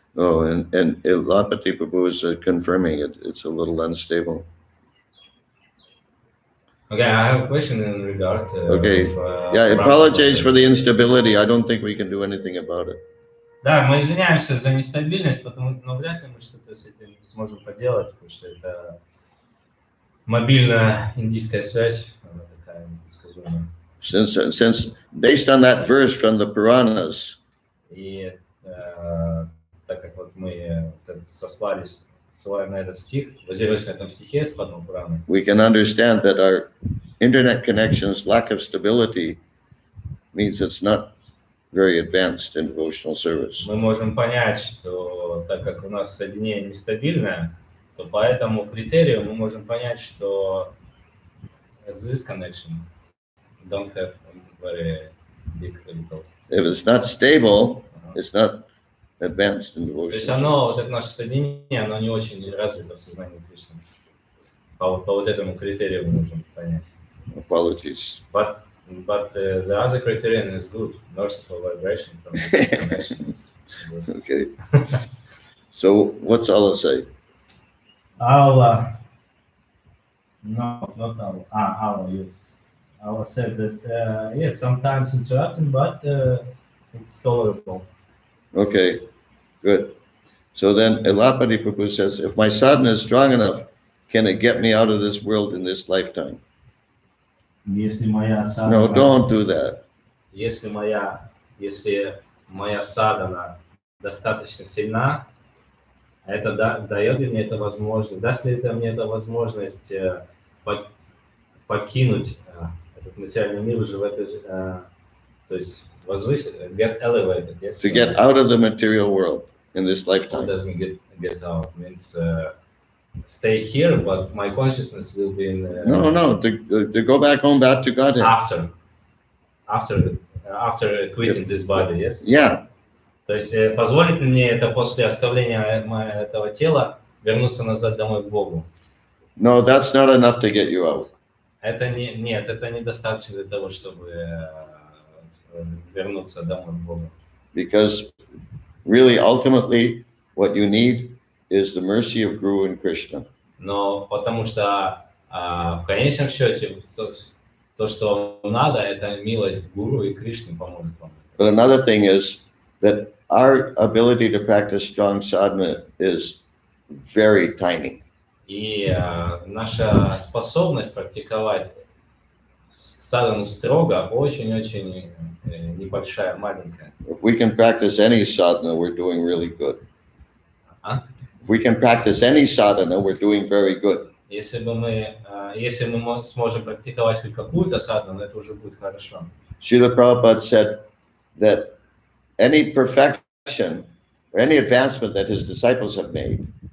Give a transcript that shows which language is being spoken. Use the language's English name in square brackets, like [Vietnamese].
[English] Oh, and Lapati Prabhu is confirming it. It's a little unstable. Okay, I have a question in regard to. Okay. Yeah, apologize for the instability. I don't think we can do anything about it. [Russian] Да, мы извиняемся за нестабильность, но вряд ли мы что-то с этим сможем поделать, потому что это мобильная индийская связь, она такая непредсказуемая. [English] Since based on that verse from the Puranas, [Russian] И так как вот мы ссылались на этот стих, базируясь на этом стихе с Падма Пураны, [English] we can understand that our internet connection's lack of stability means it's not very advanced in devotional service. [Russian] мы можем понять, что так как у нас соединение нестабильное, то по этому критерию мы можем понять, что [English] this connection don't have very big little. If it's not stable, it's not advanced in [Russian] То есть [English] devotional [Russian] оно, вот это наше соединение, оно не очень развито в сознании Кришны. По вот этому критерию мы можем понять. [English] Apologies. But the other criterion is good. Merciful vibration from this connection is good. Okay. So what's Allah say? Allah, no, not Allah. Allah, yes. Allah said that, yes, sometimes interrupting, but it's tolerable. Okay, good. So then Elapati Prabhu says, if my sadhana is strong enough, can it get me out of this world in this lifetime? [Russian] Если моя садхана, [English] No, don't do that. [Russian] если моя садхана достаточно сильна, это дает ли мне это возможность, даст ли это мне это возможность покинуть этот материальный мир уже в этой же, то есть возвысить, [English] get elevated, yes? To get out of the material world in this What lifetime. does mean get out? Means stay here, but my consciousness will be in. No, to go back home, back to Godhead. After quitting this body, yes? Yeah, [Russian] То есть позволит ли мне это после оставления этого тела вернуться назад домой к Богу? [English] no, that's not enough to get you out. [Russian] Это нет, это недостаточно для того, чтобы вернуться домой к Богу. [English] Because really, ultimately, what you need is the mercy of Guru and Krishna. [Russian] Но потому что в конечном счете то, что вам надо, это милость Гуру и Кришны поможет вам. [English] But another thing is that our ability to practice strong sadhana is very tiny. [Russian] И наша способность практиковать садхану строго очень-очень небольшая, маленькая. [English] If we can practice any sadhana, we're doing really good. If we can practice any sadhana, we're doing very good. [Russian] Если мы сможем практиковать хоть какую-то садхану, это уже будет хорошо. [English] Srila Prabhupada said that any perfection or any advancement that his disciples have made